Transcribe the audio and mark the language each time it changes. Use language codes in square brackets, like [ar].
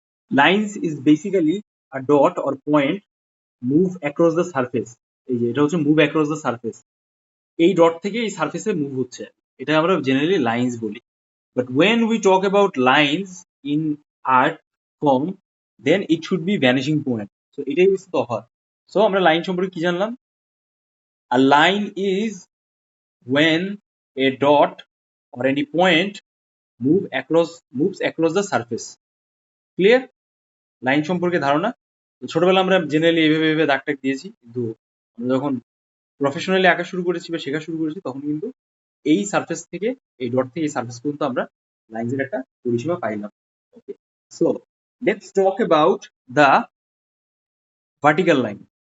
[en] Lines is basically a dot or point move across the surface. [bn] এই যে এটা হচ্ছে [en] move across the surface, [bn] এই ডট থেকে এই সারফেসে মুভ হচ্ছে, এটা আমরা জেনারেলি লাইন্স বলি। [en] But when we talk about lines in art form, then it should be vanishing point. [bn] So এটাই হচ্ছে তফাৎ। সো আমরা লাইন সম্পর্কে কি জানলাম? [en] A line is when a dot or any point moves across the surface. [bn] Clear? Line সম্পর্কে ধারণা। ছোটবেলা আমরা জেনারেলি এইভাবে এইভাবে দাগ টাগ দিয়েছি, কিন্তু আমরা যখন প্রফেশনালি আঁকা শুরু করেছি বা শেখা শুরু করেছি তখন কিন্তু এই সারফেস থেকে, এই ডট থেকে এই সারফেস পর্যন্ত আমরা লাইনসের একটা পরিসীমা পাইলাম। [en] Okay, so let's talk about the vertical line.